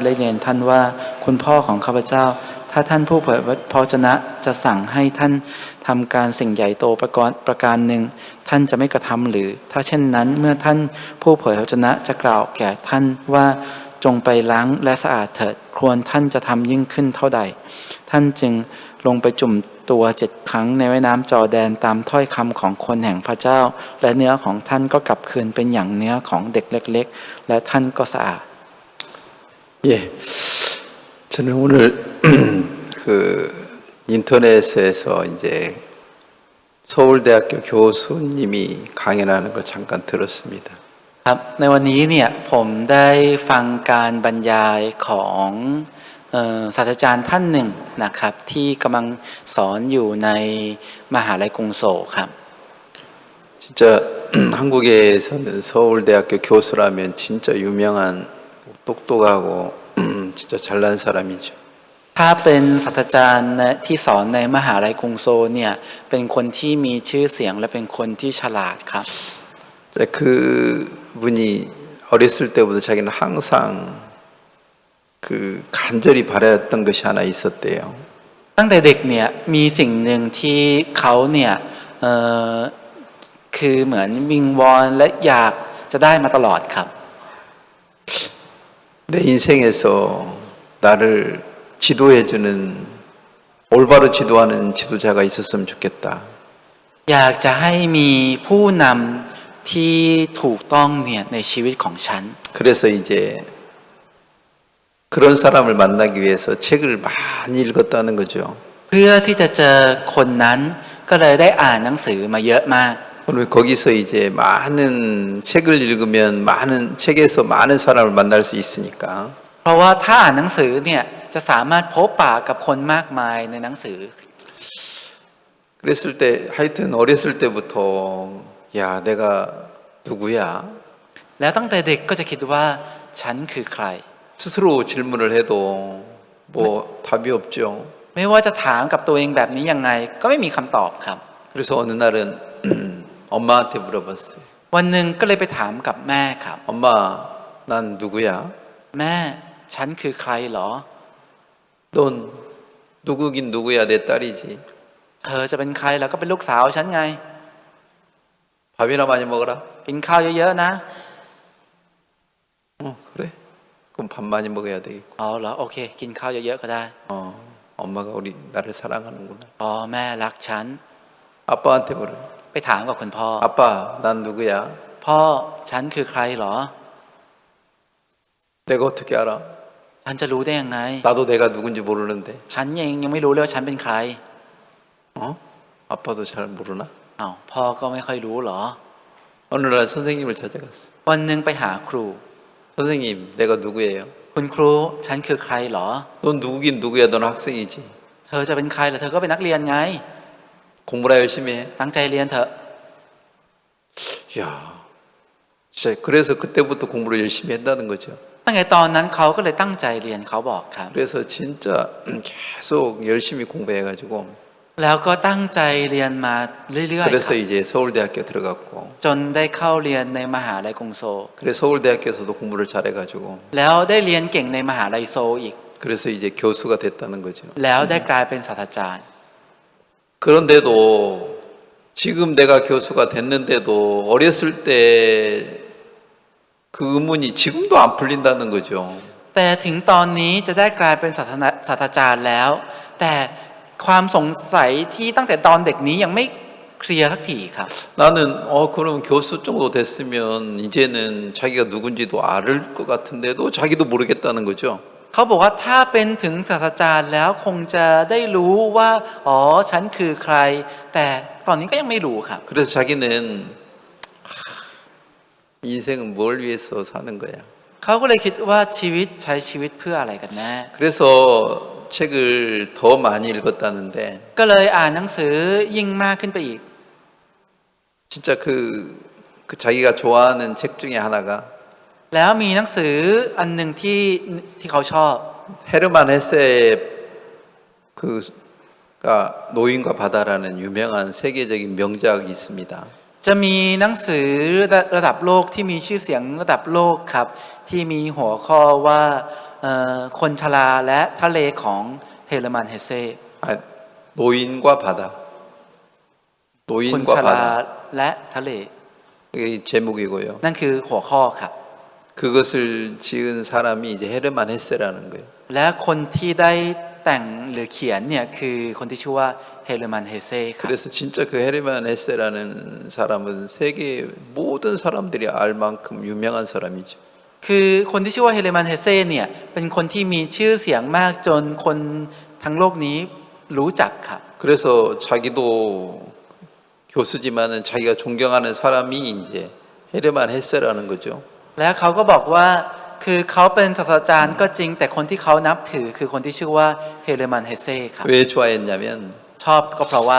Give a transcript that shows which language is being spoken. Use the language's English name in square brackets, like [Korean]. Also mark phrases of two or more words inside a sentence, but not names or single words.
[Thai] และเรียนท่านว่าคุณพ่อของข้าพเจ้าถ้าท่านผู้เผยพระวจนะจะสั่งให้ท่านทำการสิ่งใหญ่โตประการหนึ่งท่านจะไม่กระทำหรือถ้าเช่นนั้นเมื่อท่านผู้เผยพระวจนะจะกล่าวแก่ท่านว่าจงไปล้างและสะอาดเถิดควรท่านจะทำยิ่งขึ้นเท่าใดท่านจึงลงไปจุ่มตัว7 ครั้งในแม่น้ำจอร์แดนตามถ้อยคำของคนแห่งพระเจ้าและเนื้อของท่านก็กลับคืนเป็นอย่างเนื้อของเด็กเล็กๆและท่านก็สะอาด [Korean] 저는 오늘 그 인터넷에서 이제 서울대학교 교수님이 강연하는 걸 잠깐 들었습니다. [Thai] ครับในวันนี้เนี่ยผมได้ฟังการบรรยายของศาสตราจารย์ท่านหนึ่งนะครับที่กำลังสอนอยู่ในมหาลัยกรุงโซลครับ [Korean] 진짜 한국에서는 서울대학교 교수라면 진짜 유명한 똑똑하고 진짜 잘난 사람이죠. [Thai] ถ้าเป็นศาสตราจารย์ที่สอนในมหาลัยกรุงโซลเนี่ยเป็นคนที่มีชื่อเสียงและเป็นคนที่ฉลาดครับ [Korean] 그분이 어렸을 때부터 자기는 항상 그 간절히 바랐던 것이 하나 있었대요. [Thai] ตั้งแต่เด็กเนี่ยมีสิ่งหนึ่งที่เขาเนี่ยคือเหมือนวิงวอนและอยากจะได้มาตลอดครับ [Korean] 내 인생에서 나를 지도해주는 올바로 지도하는 지도자가 있었으면 좋겠다. [Thai] อยากจะให้มีผู้นำที่ถูกต้องเนี่ยในชีวิตของฉัน [Korean] 그래서 이제 그런 사람을 만나기 위해서 책을 많이 읽었다는 거죠. [Thai] เพื่อที่จะเจอคนนั้นก็เลยได้อ่านหนังสือมาเยอะมาก [Korean] 그러면 거기서 이제 많은 책을 읽으면 많은 책에서 많은 사람을 만날 수 있으니까 [Thai] เพราะว่าถ้าอ่านหนังสือเนี่ยจะสามารถพบปะกับคนมากมายในหนังสือ [Korean] 그랬을 때 하여튼 어렸을 때부터 야 내가 누구야 [Thai] แล้วตั้งแต่เด็กก็จะคิดว่าฉันคือใคร [Korean] 스스로 질문을 해도 뭐 답이 없죠. [Thai] ไม่ว่าจะถามกับตัวเองแบบนี้ยังไงก็ไม่มีคำตอบครับ [Korean] 그래서 어느 날은 엄마한테 물어봤어요. [Thai] วันหนึ่งก็เลยไปถามกับแม่ครับ [Korean] 엄마 난 누구야? [Thai] แม่ฉันคือใครเหรอ [Korean] 넌 누구긴 누구야 내 딸이지. [Thai] เธอจะเป็นใครแล้วก็เป็นลูกสาวฉันไง [Korean] 밥이나 많이 먹어라. [Thai] กินข้าวเยอะๆนะ [Korean] 그래? 그럼 밥 많이 먹어야 되겠고. [Thai] อ๋อเหรอโอเค กินข้าวเยอะๆก็ได้ [Korean] 엄마가 우리 나를 사랑하는구나. [Thai] อ๋อแม่รักฉัน [Korean] 아빠한테 물어. [Thai] ไปถามกับคุณพ่อ [Korean] 아빠 난 누구야? [Thai] พ่อฉันคือใครเหรอ [Korean] 내가 어떻게 알아? [Thai] ฉันจะรู้ได้ยังไง [Korean] 나도 내가 누군지 모르는데. [Thai] ฉันเองยังไม่รู้เลยว่าฉันเป็นใคร [Korean] 아빠도 잘 모르나? [Thai] อ้าวพ่อก็ไม่ค่อยรู้เหรอ [Korean] 어느 날 선생님을 찾아갔어. [Thai] วันหนึ่งไปหาครู [Korean] 선생님 내가 누구예요? [Thai] คุณครูฉันคือใครเหรอ [Korean] 넌 누구긴 누구야? 넌 학생이지. [Thai] เธอจะเป็นใครล่ะเธอก็เป็นนักเรียนไง [Korean] 공부나 열심히 해. [Thai] ตั้งใจเรียนเถอะ [Korean] 야, 진짜 그래서 그때부터 공부를 열심히 한다는 거죠. [Thai] ตั้งแต่ตอนนั้นเขาก็เลยตั้งใจเรียนเขาบอกครับ [Korean] 그래서 진짜 계속 열심히 공부해가지고 [Thai] แล้วก็ตั้งใจเรียนมาเรื่อยๆค [Korean] 그래서 [Thai] รับ [Korean] 이제 서울대학교 들어갔고 [Thai] จนได้เข้าเรียนในมหาลัยกรุงโซล [Korean] 그래서 서울대학교에서도 공부를 잘해가지고 [Thai] แล้วได้เรียนเก่งในมหาลัยโซลอีก [Korean] 그래서 이제 교수가 됐다는 거죠. [Thai] แล้วได้กลายเป็นศาสตราจารย์ [Korean] 그런데도 지금 내가 교수가 됐는데도 어렸을 때 그 의문이 지금도 안 풀린다는 거죠. [Thai] แต่ถึงตอนนี้จะได้กลายเป็นศาสตราจารย์แล้ว แต่ความสงสัยที่ตั้งแต่ตอนเด็กนี้ยังไม่เคลียร์สักทีครับ [Korean] 나는 그럼 교수 정도 됐으면 이제는 자기가 누군지도 알 것 같은데도 자기도 모르겠다는 거죠. [Thai] เขาบอกว่าถ้าเป็นถึงศาสตราจารย์แล้วคงจะได้รู้ว่าอ๋อฉันคือใคร แต่ตอนนี้ก็ยังไม่รู้ครับ [Korean] 그래서 자기는 인생은 뭘 위해서 사는 거야. [Thai] เขาก็เลยคิดว่าชีวิตใช้ชีวิตเพื่ออะไรกันแน่ [Korean] 그래서 책을 더 많이 읽었다는데 [Thai] ก็เลยอ่านหนังสือยิ่งมากขึ้นไปอีก [Korean] 진짜 그 자기가 좋아하는 책 중에 하나가 [Thai] แล้วมีหนังสืออันหนึ่งที่เขาชอบ [Korean] 헤르만 헤세 그가 노인과 바다라는 유명한 세계적인 명작이 있습니다. [Thai] จะมีหนังสือระดับโลกที่มีชื่อเสียงระดับโลกครับที่มีหัวข้อว่าคนชราและทะเลของเฮเลมันเฮเซ [Korean] 노인과 바다. [Thai] คน [Korean] 노인과 [Thai] ชรา [Korean] 바다. [Thai] และทะเล [Korean] 이게 제목이고요. [Thai] นั่นคือหัวข้อครับ [Korean] 그것을 지은 사람이 이제 헤르만 헤세라는 거예요. [Thai] และคนที่ได้แต่งหรือเขียนเนี่ยคือคนที่ชื่อว่าเฮเลมันเฮเซครับ [Korean] 그래서 진짜 그 헤르만 헤세라는 사람은 세계 모든 사람들이 알 만큼 유명한 사람이죠. [Thai] คือคนที่ชื่อว่าเฮเลมันเฮเซเนี่ยเป็นคนที่มีชื่อเสียงมากจนคนทั้งโลกนี้รู้จักครับ [Korean] 그래서 자기도 교수지만은 자기가 존경하는 사람이 이제 헤르만 헤세라는 거죠. [Thai] แล้วเขาก็บอกว่าคือเขาเป็นศาสตราจารย์ก็จริงแต่คนที่เขานับถือคือคนที่ชื่อว่าเฮเลมันเฮเซครับ [Korean] 왜 좋아했냐면 [Thai] ชอบก็เพราะว่า